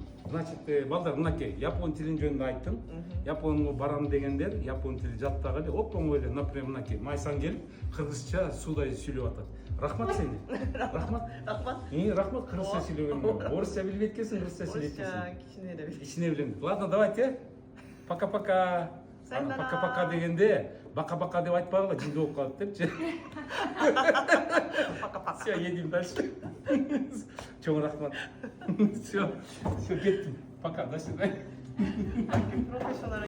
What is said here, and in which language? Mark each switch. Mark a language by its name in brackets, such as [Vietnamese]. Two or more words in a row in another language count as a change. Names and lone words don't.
[Kyrgyz] Значит, балдар, мынакей япон тилин жөнүндө айттым. Японго барам дегендер, япон тили жаттагыле, оп-оңой эле, например, мынакей Май-сан келип, кыргызча судай сүйлөп атат. Рахмат сени. Рахмат. Рахмат кыргызча сүйлөгөнүңө. Орусча билбейт экенсиң, кыргызча сүйлөйт экенсиң. Кичине билем. [Russian] Ладно, давайте. Пока-пока. [Kyrgyz] Пока-пока дегенде, бака-бака деп айтпагыла, жинди болуп калат депчи. [Russian] Пока-пока. Все, едем дальше. [Kyrgyz] Чоң рахмат. [Russian] Все, кеттим. Пока, до свидания.